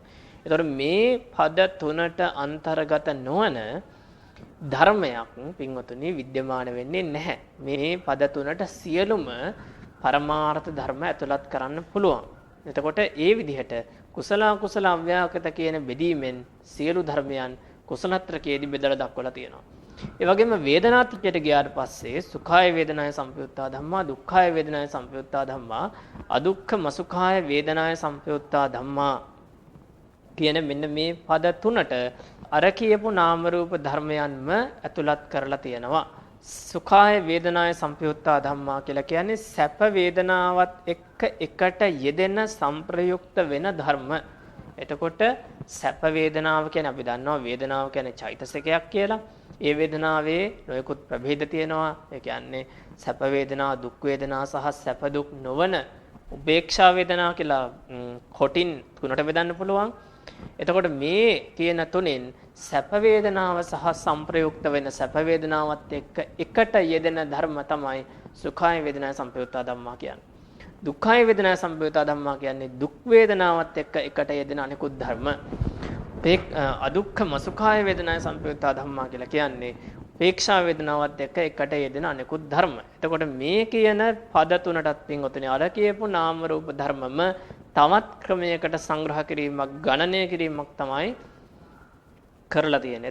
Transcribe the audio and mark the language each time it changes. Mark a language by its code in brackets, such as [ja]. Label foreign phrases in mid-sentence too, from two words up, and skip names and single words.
[si] ඒතර මේ පද තුනට අන්තර්ගත නොවන ධර්මයක් පින්වතුනි विद्यमान වෙන්නේ නැහැ. මේ පද තුනට සියලුම පරමාර්ථ ධර්ම ඇතුළත් කරන්න පුළුවන්. එතකොට ඒ විදිහට කුසල අකුසල අව්‍යාකත කියන බෙදීමෙන් සියලු ධර්මයන් කුසලත්‍රකයේදී බෙදලා දක්වලා තියෙනවා. ඒ වගේම වේදනාත්‍රකයට ගියාට පස්සේ [pi] සුඛාය වේදනාය සම්පයුත්තා ධම්මා දුක්ඛාය වේදනාය සම්පයුත්තා ධම්මා අදුක්ඛ මසුඛාය වේදනාය සම්පයුත්තා ධම්මා [si] කියන මෙන්න මේ පද තුනට අර කියපු නාම රූප ධර්මයන්ම ඇතුළත් කරලා තියෙනවා. [pi] සුඛාය වේදනාය සම්පයුත්තා ධම්මා [si] කියලා කියන්නේ සැප වේදනාවත් එක්ක එකට යෙදෙන සංප්‍රයුක්ත වෙන ධර්ම. එතකොට සැප වේදනාව කියන්නේ අපි දන්නවා වේදනාව කියන්නේ චෛතසිකයක් කියලා. ඒ වේදනාවේ නොයෙකුත් ප්‍රභේද තියෙනවා. ඒ කියන්නේ සැප වේදනා දුක් වේදනා සහ සැප දුක් නොවන උපේක්ෂා වේදනා කියලා කොටින් තුනට බෙදන්න පුළුවන්. එතකොට මේ කියන තුනෙන් සැප වේදනාව සහ සංප්‍රයුක්ත වෙන සැප වේදනාවත් එක්ක එකට යෙදෙන ධර්ම තමයි [pi] සුඛාය වේදනාය සම්පයුත්තා ධම්මා [si] කියන්නේ. [pi] දුක්ඛාය වේදනාය සම්පයුත්තා ධම්මා [si] කියන්නේ දුක් වේදනාවත් එක්ක එකට යෙදෙන අනිකුත් ධර්ම. [pi] අදුක්ඛ මසුඛාය වේදනාය සම්පයුත්තා ධම්මා [si] කියලා කියන්නේ උපේක්ෂා වේදනාවත් එක්ක එකට යෙදෙන අනිකුත් ධර්ම. එතකොට මේ කියන පද තුනටත් පින්වතුනි අර කියපු නාම රූප ධර්මම තවත් ක්‍රමයකට සංග්‍රහ කිරීමක් ගණනය කිරීමක් තමයි කරලා තියෙන්නේ.